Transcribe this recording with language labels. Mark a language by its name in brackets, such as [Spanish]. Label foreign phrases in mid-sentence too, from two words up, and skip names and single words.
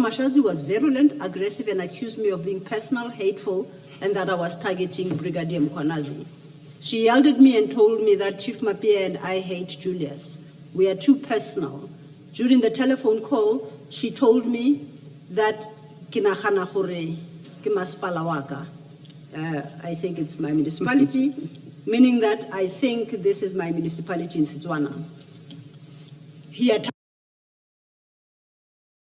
[English] Mashazi was virulent, aggressive, and accused me of being personal, hateful, and that I was targeting Brigadier Mkhwanazi. She yelled at me and told me that Chief Mapia and I hate Julius. We are too personal. During the telephone call, she told me that [Tswana] kinagana gore ke masepala wa ka. [English] I think it's my municipality, meaning that I think this is my municipality in Setswana. He